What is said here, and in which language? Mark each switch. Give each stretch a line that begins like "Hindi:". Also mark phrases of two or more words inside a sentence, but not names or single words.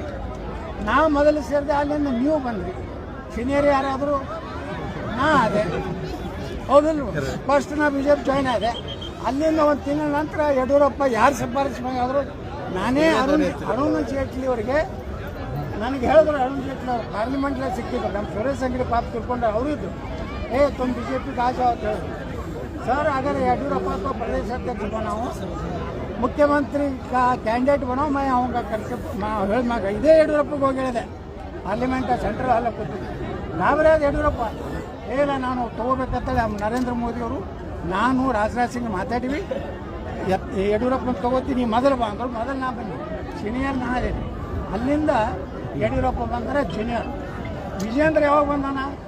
Kannada: ನಾವು ಮೊದಲು ಸೇರಿದೆ, ಅಲ್ಲಿಂದ ನೀವು ಬಂದ್ರಿ. ಸೀನಿಯರ್ ಯಾರಾದರೂ ನಾ ಅದೇ ಹೌದಿಲ್ಲ. ಫಸ್ಟ್ ನಾ BJP ಜಾಯ್ನ್ ಆದೆ. ಅಲ್ಲಿಂದ ಒಂದು ತಿಂಗಳ ನಂತರ ಯಡಿಯೂರಪ್ಪ ಯಾರು ಶಿಫಾರಸು ಮಾಡಿದ್ರು ನಾನೇ ಅರುಣ್ ಜೇಟ್ಲಿ ಅವರಿಗೆ ನನಗೆ ಹೇಳಿದ್ರು. ಅರುಣ್ ಜೇಟ್ಲಿ ಅವರು ಪಾರ್ಲಿಮೆಂಟ್ನಲ್ಲಿ ಸಿಕ್ಕಿದ್ರು. ನಮ್ಮ ಸುರೇಶ್ ಅಂಗಡಿ ಪಾಪ ತಿಳ್ಕೊಂಡು ಅವರು ಇದ್ರು.
Hindi: तुम BJP का जाओ सर, अगर येडियूरप्पा को प्रदेश अध्यक्ष बनाओ, मुख्यमंत्री का कैंडिडेट बनाओ, मैं आऊँगा करके इधे येडियूरप्पಗೆ
Kannada: ಹೋಗಿ ಹೇಳಿದೆ. ಪಾರ್ಲಿಮೆಂಟ್ ಸೆಂಟ್ರಲ್ ಹಾಲ್ ಕೂತಿದ್ದೆ. ನಾವೇ ಯಡಿಯೂರಪ್ಪ ಇಲ್ಲ ನಾನು ತೊಗೋಬೇಕಂತೇಳಿ ನರೇಂದ್ರ ಮೋದಿ ಅವರು ನಾನು ರಾಜನಾಥ್ ಸಿಂಗ್ ಮಾತಾಡಿವಿ. ಯಡಿಯೂರಪ್ಪನ ತೊಗೋತೀನಿ ಮೊದಲು ಬಾ ಅಂದರು. ಮೊದಲು ನಾ ಬಂದೆ, ಸೀನಿಯರ್ ನಾ ಅದೇ. ಅಲ್ಲಿಂದ ಯಡಿಯೂರಪ್ಪ ಬಂದರೆ ಜೂನಿಯರ್. ವಿಜೇಂದ್ರ ಯಾವಾಗ ಬಂದಾನ?